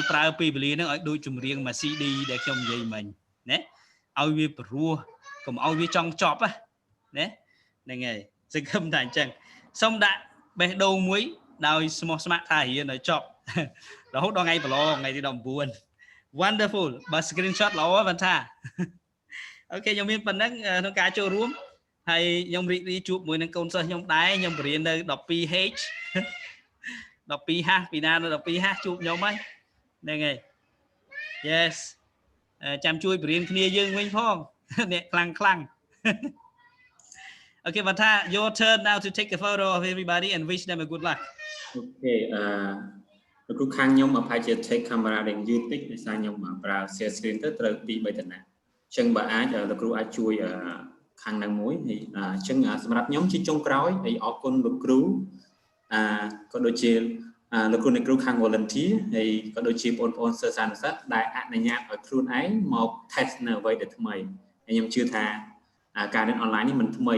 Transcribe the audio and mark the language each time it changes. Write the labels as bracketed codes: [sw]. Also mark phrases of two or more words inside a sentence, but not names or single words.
[km] ប្រើពេលវេលាហ្នឹងឲ្យដូចចម្រៀងមួយ CD ដែលខ្ញុំនិយាយមិញណាឲ្យវាព្រោះកុំឲ្យវាចង់ចប់ណាហ្នឹងហើយសង្ឃឹមថាអញ្ចឹងសូមដាក់បេះដូងមួយដោយស្មោះស្ម័គ្រថារៀនឲ្យចប់រហូតដល់ថ្ងៃប្រឡងថ្ងៃទី19 Wonderful បើ screenshot ល្អបានថាអូខេខ្ញុំមានប៉ុណ្ណឹងក្នុងការចូលរួមហើយខ្ញុំរីករាយជួបមួយនឹងកូនសិស្សខ្ញុំដែរខ្ញុំបរៀននៅ 12H 12H ពីណានៅ 12H ជួបខ្ញុំហើយហ្នឹងហើយ Yes ចាំជួយបរៀនគ្នាយើងវិញផងអ្នកខ្លាំងOkay បាទថា [en] your turn now to take a photo of everybody and wish them a good luck [km] អូខេលោកគ្រូខាងខ្ញុំអផាយជា [en] take camera [km] ដែលយឺតតិចដោយសារខ្ញុំប្រើ [en] share screen [km] ទៅត្រូវ 2-3 តំណាក់អញ្ចឹងបើអាចលោកគ្រូអាចជួយខាងហ្នឹងមួយហើយអញ្ចឹងសម្រាប់ខ្ញុំជាចុងក្រោយហើយអរគុណលោកគ្រូក៏ដូចជាលោកគ្រូអ្នកគ្រូខាង volunteer ហើយក៏ដូចជាបងប្អូនសិស្សសាស្ត្រសិស្សដែលអនុញ្ញាតឲ្យខ្លួនឯងមក test នៅអ្វីដែលថ្មីហើយខ្ញុំជឿថាការរៀន online នេះមិនថ្មី